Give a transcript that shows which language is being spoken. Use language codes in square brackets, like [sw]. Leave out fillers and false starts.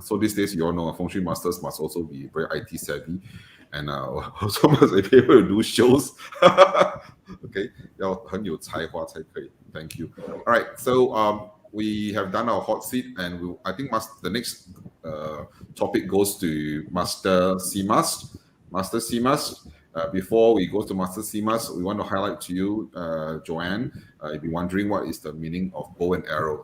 [en] So these days, you all know, Feng Shui masters must also be very IT savvy, and also must be able to do shows. [zh] Okay, 要很有才华才可以. [en] Thank you. All right, so we have done our hot seat, and I think the next topic goes to Master Simas. Master Simas. Before we go to Master Simas, we want to highlight to you, Joanne, if you're wondering what is the meaning of bow and arrow.